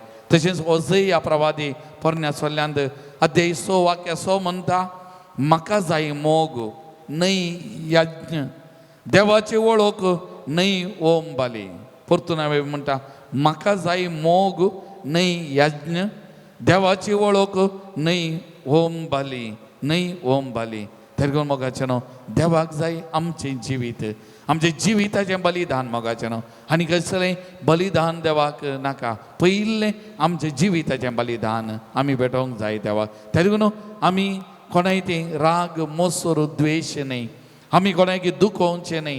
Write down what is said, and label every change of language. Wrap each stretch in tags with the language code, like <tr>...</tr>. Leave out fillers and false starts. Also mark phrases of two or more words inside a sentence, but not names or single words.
<kok>तशेंच ओजय ह्या प्रवादी पोरण्या सोल्ल्यांत अध्याय 6 वाक्य 6 म्हणटा, म्हाका जाय मोग न्हय यज्ञ, देवाची वळख न्हय ओम बाली. परतून हांवें म्हणटा म्हाका जाय मोग न्हय यज्ञ, देवाची वळख न्हय ओम बाली, न्हय ओम बाली. तेरगून मोगाचें न्हू, देवाक जाय आमचें जिवीत, आमचें जिविताचें बलिदान मोगाचें न्हू. आनी कसलें बलिदान देवाक नाका, पयलें आमचें जिविताचें बलिदान आमी भेटोवंक जाय देवाक. तेरगून आमी कोणाय तें राग मोसोर द्वेश न्हय, आमी कोणायकी दुखोवचें न्हय.</kok>